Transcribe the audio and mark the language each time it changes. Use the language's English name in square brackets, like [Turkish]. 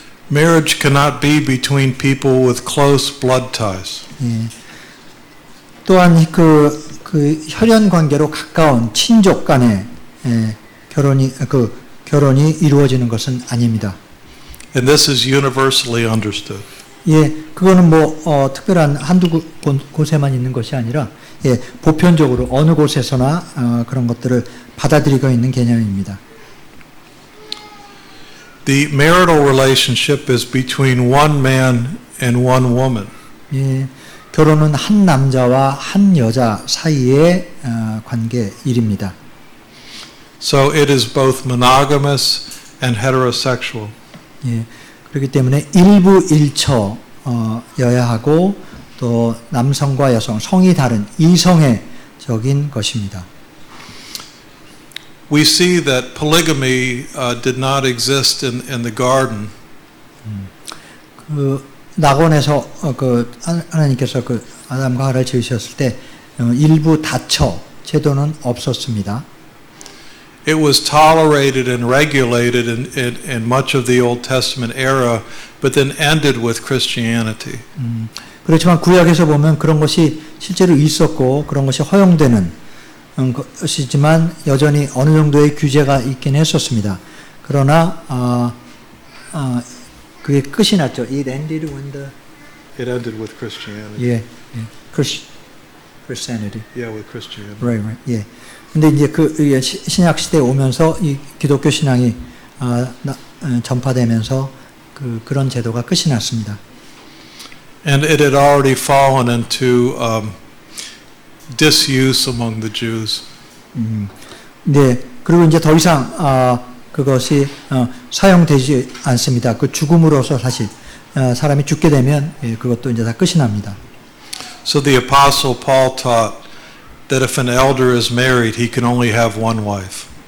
[English] Marriage cannot be between people with close blood ties. [Korean] 예. 또한 그 혈연 관계로 가까운 친족 간의 결혼이 이루어지는 것은 아닙니다. [English] And this is universally understood. [Korean] 예, 그거는 뭐 특별한 한두 곳에만 있는 것이 아니라 예, 보편적으로 어느 곳에서나 그런 것들을 받아들이고 있는 개념입니다. [English] The marital relationship is between one man and one woman. [Korean] 예, 결혼은 한 남자와 한 여자 사이의 관계 일입니다. [English] So it is both monogamous and heterosexual. [Korean] 예, 그렇기 때문에 일부일처여야 하고 또 남성과 여성, 성이 다른 이성애적인 것입니다. [English] We see that polygamy did not exist in the garden. [Korean] 그 낙원에서 하나님께서 그 아담과 하와를 지으셨을 때 일부 다처 제도는 없었습니다. [English] It was tolerated and regulated in much of the Old Testament era, but then ended with Christianity. [Korean] 그렇지만 구약에서 보면 그런 것이 실제로 있었고 그런 것이 허용되는 것이지만 여전히 어느 정도의 규제가 있긴 했었습니다. 그러나 그게 끝이 났죠. [English] It ended when the It ended with Christianity. [Korean] 예, Christianity. [English] Yeah, with Christianity. [Korean] Right. 예. 근데 이제 그 신약 시대에 오면서 이 기독교 신앙이 전파되면서 그런 제도가 끝이 났습니다. [English] And it had already fallen into disuse among the Jews. [Korean] 네. 그리고 이제 더 이상 그것이 사용되지 않습니다. 그 죽음으로서 사실 사람이 죽게 되면 그것도 이제 다 끝이 납니다. [English] So the apostle Paul taught that if an elder is married, he can only have one wife.